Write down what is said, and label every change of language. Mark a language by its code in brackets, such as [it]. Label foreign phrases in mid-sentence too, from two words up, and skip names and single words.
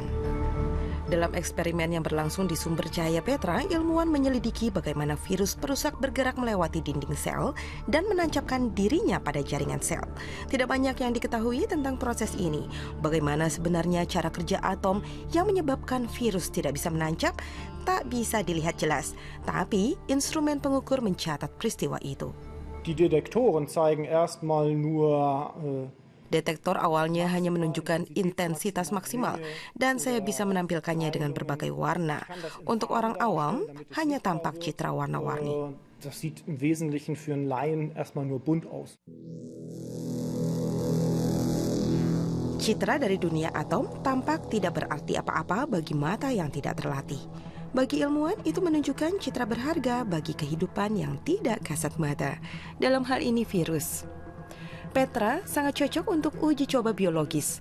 [id] Dalam eksperimen yang berlangsung di sumber cahaya Petra, ilmuwan menyelidiki bagaimana virus perusak bergerak melewati dinding sel dan menancapkan dirinya pada jaringan sel. Tidak banyak yang diketahui tentang proses ini. Bagaimana sebenarnya cara kerja atom yang menyebabkan virus tidak bisa menancap, tak bisa dilihat jelas. Tapi instrumen pengukur mencatat peristiwa itu. [de] Die Detektoren zeigen erstmal nur [id] Detektor awalnya hanya menunjukkan intensitas maksimal dan saya bisa menampilkannya dengan berbagai warna. Untuk orang awam, hanya tampak citra warna-warni. [de] Das sieht im Wesentlichen für einen Laien erstmal nur bunt aus. [id] Citra dari dunia atom tampak tidak berarti apa-apa bagi mata yang tidak terlatih. Bagi ilmuwan, itu menunjukkan citra berharga bagi kehidupan yang tidak kasat mata. Dalam hal ini virus. Petra sangat cocok untuk uji coba biologis.